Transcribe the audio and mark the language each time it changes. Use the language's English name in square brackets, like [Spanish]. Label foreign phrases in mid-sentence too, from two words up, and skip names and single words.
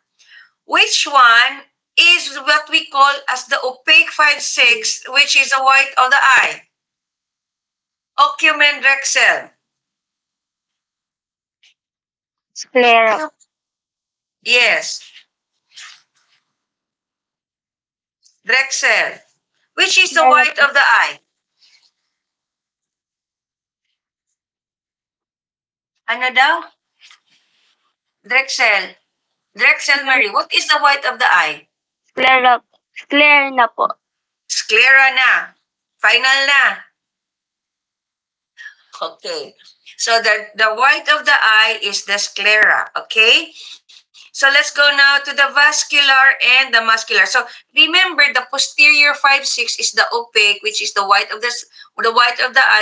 [English] Which one is what we call as the opaque 5/6, which is the white of the eye? Ocumen Drexel. Sclera. Yes, Drexel. Which is the Sclera white po. of the eye? [Filipino] Ano daw? [English] Drexel. Drexel Mary, what is the white of the eye? [Filipino] Sclera. Sclera na po. Sclera na. Final na. [English] Okay. So the white of the eye is the sclera. Okay. So let's go now to the vascular and the muscular. So remember, the posterior 5-6 is the opaque, which is the white of the eye.